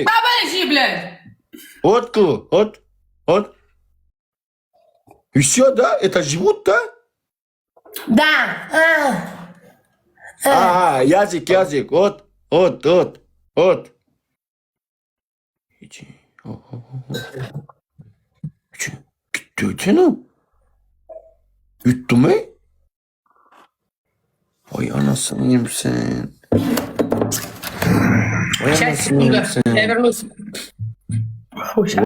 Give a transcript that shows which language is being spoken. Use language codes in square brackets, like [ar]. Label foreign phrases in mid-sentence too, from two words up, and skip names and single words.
[ru] Подожди, блядь. Вот. И все, да? Это живут, да? Да. Язык. Вот. Иди. [tr] Gitti mi? Yuttu mu? Vay anasını yiyeyim sen. Vay [ru] Сейчас, [tr] anasını yiyeyim [ru] секунду. [tr] sen. [ru] Я вернусь. Фу, щас.